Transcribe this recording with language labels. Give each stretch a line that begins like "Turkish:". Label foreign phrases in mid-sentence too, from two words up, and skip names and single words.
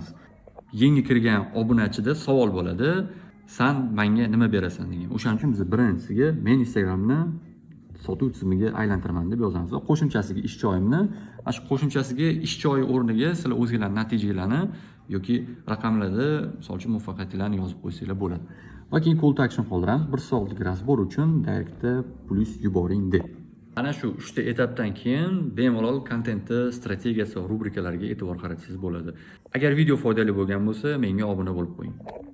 Uzbek: Yangi kirgan obunachida savol bo'ladi. Sen menga nima berasan degan. O'shaning uchun biz birinchisiga men Instagramni sotuv tizimiga aylantiraman deb yozamiz va qo'shimchasiga ish joyimni, mana shu qo'shimchasiga ish joyi o'rniga sizlar o'zingizlarning natijalarni yoki raqamlarni, misol uchun muvaffaqiyatlarni yozib qo'ysanglar bo'ladi. Va keyin
English: call to action
Uzbek: qoldiramiz. 1 soatlik razbor uchun direktda plyus yuboring deb. Ana shu 3 ta etapdan keyin bemalol kontentni strategiyasi va rubrikalariga e'tibor qaratsangiz bo'ladi. Agar video foydali bo'lgan bo'lsa, menga obuna bo'lib qo'ying.